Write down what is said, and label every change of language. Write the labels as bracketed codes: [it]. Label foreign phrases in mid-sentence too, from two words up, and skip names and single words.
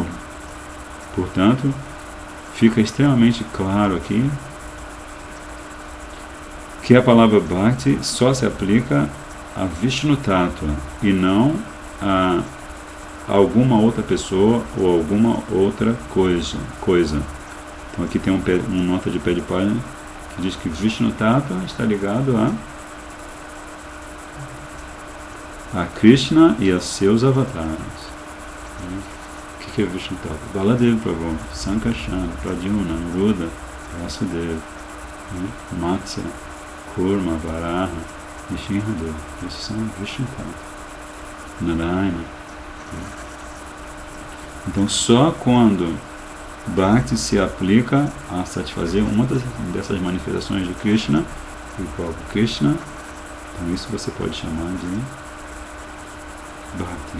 [pt] Portanto, fica extremamente claro aqui que a palavra Bhakti só se aplica a [sa] Vishnu Tattva [pt] e não a alguma outra pessoa ou alguma outra coisa. Então aqui tem uma nota de pé de palha que diz que [sa] Vishnu Tattva [pt] está ligado a Krishna e a seus avatares. O que é [sa] Vishnu Tattva? [pt] Baladev Prabhu, Sankarsana, Pradyumna, Ruda, Vasudeva, Matsya, Kurma, Varaha e Shinradeva. Esses são [sa] Vishnu Tattva. [pt] Narayana. Então só quando Bhakti se aplica a satisfazer uma dessas manifestações de Krishna, o próprio Krishna, então isso você pode chamar de Bhakti.